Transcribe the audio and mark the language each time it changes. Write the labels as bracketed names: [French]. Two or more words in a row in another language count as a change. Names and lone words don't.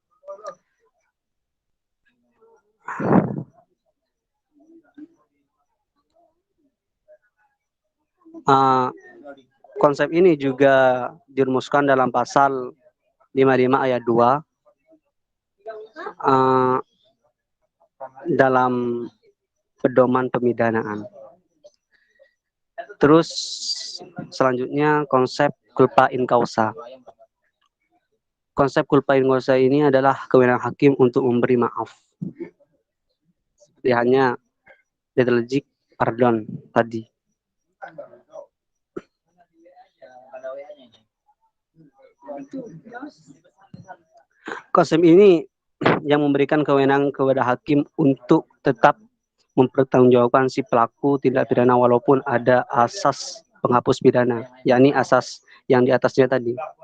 [Indonesian] Konsep ini juga dirumuskan dalam pasal 55 ayat 2 dalam pedoman pemidanaan. Terus selanjutnya konsep [Latin] culpa in causa. [Indonesian] Konsep [Latin] culpa in causa [Indonesian] ini adalah kewenangan hakim untuk memberi maaf. Seperti hanya [English] lethargic pardon [Indonesian] tadi. Konsep ini yang memberikan kewenangan kepada hakim untuk tetap mempertanggungjawabkan si pelaku tindak pidana walaupun ada asas penghapus pidana, yakni asas yang di atasnya tadi.